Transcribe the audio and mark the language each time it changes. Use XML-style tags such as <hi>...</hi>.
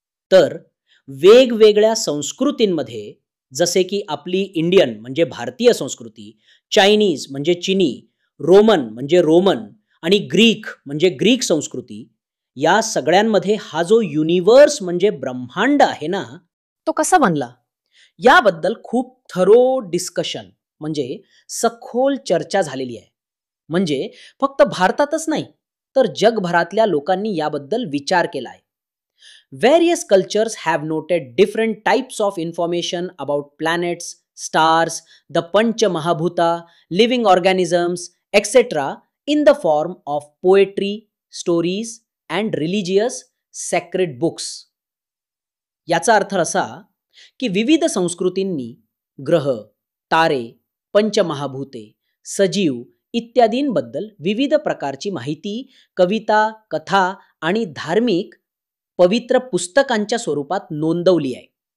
<mr>तर वेगवेगळ्या संस्कृतींमध्ये, जसे की आपली इंडियन म्हणजे भारतीय संस्कृती, चायनीज म्हणजे चिनी, रोमन म्हणजे रोमन आणि ग्रीक म्हणजे ग्रीक संस्कृती, या सगळ्यांमध्ये हा जो युनिवर्स म्हणजे ब्रह्मांड आहे ना, तो कसा बनला याबद्दल खूप थरो डिस्कशन म्हणजे सखोल चर्चा झालेली आहे. म्हणजे फक्त भारतातच नाही तर जगभरातल्या लोकांनी याबद्दल विचार केला आहे.</mr> <en>Various cultures have noted different types of information about planets, stars, the Pancha Mahabhuta, living organisms, etc. in the form of poetry, stories and religious sacred books.</en> <mr>याचा अर्थ असा की विविध संस्कृतींनी ग्रह, तारे, पंचमहाभूते, सजीव इत्यादींबद्दल विविध प्रकारची माहिती कविता, कथा आणि धार्मिक पवित्र पुस्तकांच्या स्वरूपात नोंदवली आहे.</mr>